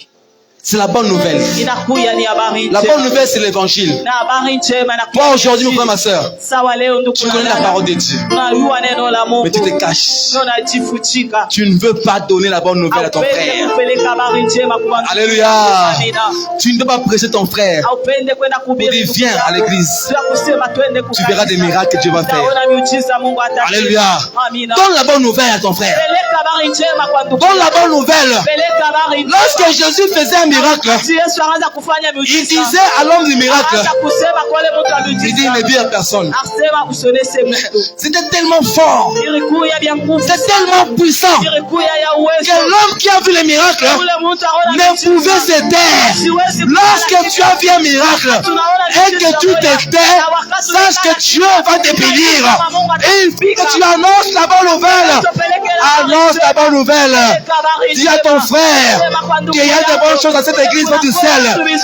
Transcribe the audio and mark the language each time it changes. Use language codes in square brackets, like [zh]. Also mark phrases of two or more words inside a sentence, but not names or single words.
[fr] C'est la bonne nouvelle. [sw] Inakuya ni habari [fr] La [sw] njema. [fr] bonne nouvelle, c'est l'évangile. [sw] Na habari njema na [fr] Toi, aujourd'hui, mon frère, ma soeur, [sw] sawa leo ndugu. [fr] tu connais la parole de Dieu. [sw] Unajua neno la Mungu. [fr] Mais tu te caches. [sw] Unajifuchika. [fr] Tu ne veux pas donner la bonne nouvelle à ton [sw] Haupende [fr] frère. [sw] kupeleka habari njema kwa watu. [fr] Alléluia. [sw] Amina. [fr] Tu ne veux pas prêcher ton frère. [sw] Haupende kwenda kuhubiri. [fr] Pour dire, viens à l'église. [sw] Sio kusema twende [fr] Tu verras des miracles que Dieu va faire. [sw] Utaona miujiza Mungu atatenda. [fr] Alléluia. [sw] Amina. [fr] Donne la bonne nouvelle à ton frère. [sw] Peleka habari njema kwa ndugu. [fr] Donne la bonne nouvelle. [sw] Peleka habari njema. [fr] Lorsque Jésus faisait un miracle, [sw] Si Yesu anaanza kufanya [fr] il [sw] miujiza. [fr] disait à l'homme du miracle, [sw] Anaanza kusema kwa yule mtu wa [fr] il dit, [sw] miujiza. [fr] ne dis à personne. [sw] Asema usionese mtu. [fr] C'était tellement fort. [sw] Ilikuya vya nguvu. [fr] C'est tellement puissant [sw] Ilikuya ya [fr] que [sw] uwezo. [fr] l'homme qui a vu les miracles [sw] Ule mtu aona [fr] ne pouvait se taire. Lorsque tu as vu un miracle et que tu te tais, sache que Dieu va te bénir. Et il faut que tu annonces la bonne nouvelle. Annonce la bonne nouvelle. Dis à ton frère qu'il y a de bonnes choses dans cette église du ciel.